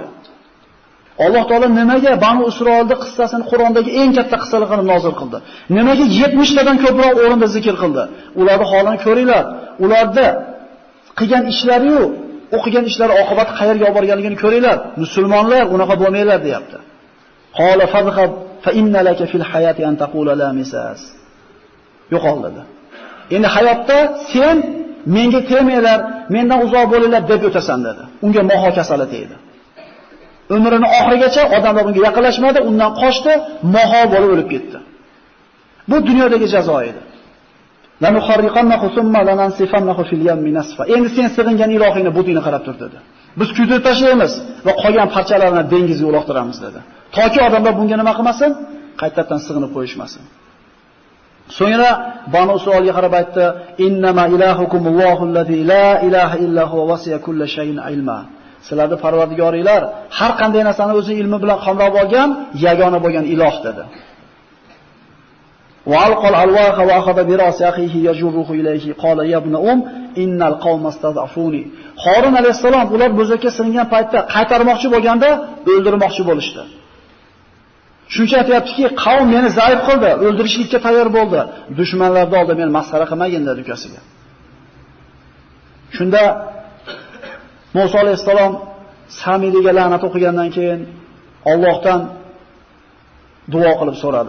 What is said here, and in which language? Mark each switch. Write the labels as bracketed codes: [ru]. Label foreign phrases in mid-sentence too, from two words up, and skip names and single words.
[uz] Alloh taolo nimaga Banu Isroilning qissasini Qur'ondagi eng katta qissalar qilib nozil qildi? Nimaga 70 tadan ko'proq o'rinda zikr qildi? Ularning holini ko'ringlar. Ularda qilgan ishlari-yu, o'qigan ishlari oqibati qayerga olib borganligini ko'ringlar. Musulmonlar unaqa bo'lmaylar deyapti. [ar] قَالَ فَاذْهَبْ فَإِنَّ لَكَ فِي الْحَيَاةِ أَنْ تَقُولَ لَا مِسَاسَ. [uz] Yo'qol dedi. Endi hayotda sen menga tegmanglar, mendan uzoq bo'linglar deb o'tasan dedi. Unga moho kasali tegdi. Umrining oxirigacha odamlar unga yaqinlashmadi, undan qochdi, moho bo'lib o'lib ketdi. Bu dunyodagi jazo edi. Endi sen sig'ingan ilohingni budingni qarab tur dedi. Biz kuydirib tashlaymiz va qolgan parchalarini dengizga uloqtiramiz dedi. Toki odamlar bunga nima qilmasin? Qaytadan sig'inib qo'yishmasin. So'ngra Banu Isroilga qarab aytdi: [ar] "إِنَّمَا إِلَٰهُكُمُ اللَّهُ الَّذِي لَا إِلَٰهَ إِلَّا هُوَ وَسِعَ كُلَّ شَيْءٍ عِلْمًا." [uz] Sizlarning Parvardigoringlar har qanday narsani o'zi ilmi bilan qamrab olgan, yagona bo'lgan iloh dedi. [ar] وَأَلْقَى الْأَلْوَاحَ وَأَخَذَ بِرَأْسِ أَخِيهِ يَجُرُّهُ إِلَيْهِ قَالَ يَا ابْنَ إِنَّ الْقَوْمَ اسْتَضْعَفُونِي. [uz] Harun alayhisalom ular bo'zakka silingan paytda qaytarmoqchi bo'lganda o'ldirmoqchi bo'lishdi. Shuncha aytayaptiki, qavm meni zaif qildi, o'ldirishlikka tayyor bo'ldi. Dushmanlarning oldida meni masxara qilmagin dedi ukasiga. Shunda Musa alayhisalom Samiriga la'nat o'qigandan keyin Allohdan duo qilib so'radi.